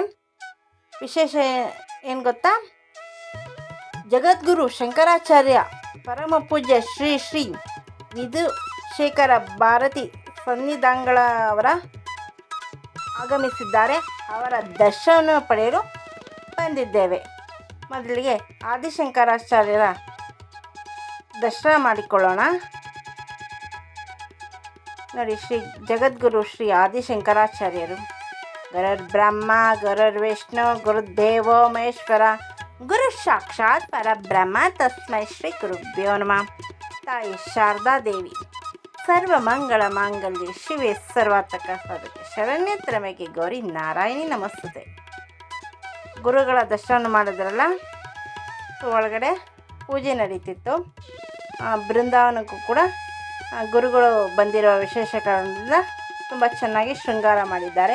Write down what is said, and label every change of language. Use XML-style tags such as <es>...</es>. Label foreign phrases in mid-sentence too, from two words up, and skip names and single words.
<kn>ವಿಶೇಷ ಏನು ಗೊತ್ತಾ, ಜಗದ್ಗುರು ಶಂಕರಾಚಾರ್ಯ ಪರಮ ಪೂಜ್ಯ ಶ್ರೀ ಶ್ರೀ ವಿಧುಶೇಖರ ಭಾರತಿ ಸನ್ನಿಧಾನಗಳವರ ಆಗಮಿಸಿದ್ದಾರೆ. ಅವರ ದರ್ಶನ ಪಡೆಯಲು ಬಂದಿದ್ದೇವೆ. ಮೊದಲಿಗೆ ಆದಿಶಂಕರಾಚಾರ್ಯರ ದರ್ಶನ ಮಾಡಿಕೊಳ್ಳೋಣ. ನೋಡಿ, ಶ್ರೀ ಜಗದ್ಗುರು ಶ್ರೀ ಆದಿಶಂಕರಾಚಾರ್ಯರು.</kn> <sa>ಗುರುರ್ ಬ್ರಹ್ಮ ಗುರುರ್ ವಿಷ್ಣು ಗುರುದೇವೋ ಮಹೇಶ್ವರ ಗುರು ಸಾಕ್ಷಾತ್ ಪರಬ್ರಹ್ಮ ತಸ್ಮೈ ಶ್ರೀ ಗುರುಭ್ಯೋ ನಮಃ.</sa> <kn>ತಾಯಿ ಶಾರದಾದೇವಿ</kn> <sa>ಸರ್ವಮಂಗಳ ಮಾಂಗಲ್ಯ ಶಿವೆ ಸರ್ವಾರ್ಥಕ ಸಾಧಕೆ ಶರಣ್ಯ ತ್ರಯಂಬಕೆ ಗೌರಿ ನಾರಾಯಣಿ ನಮಸ್ತುತೆ.</sa> <kn>ಗುರುಗಳ ದರ್ಶನ ಮಾಡಿದ್ರಲ್ಲ, ಒಳಗಡೆ ಪೂಜೆ ನಡೀತಿತ್ತು. ಬೃಂದಾವನಕ್ಕೂ ಕೂಡ ಗುರುಗಳು ಬಂದಿರೋ ವಿಶೇಷ ಕಾರಣದಿಂದ ತುಂಬ ಚೆನ್ನಾಗಿ ಶೃಂಗಾರ ಮಾಡಿದ್ದಾರೆ.</kn>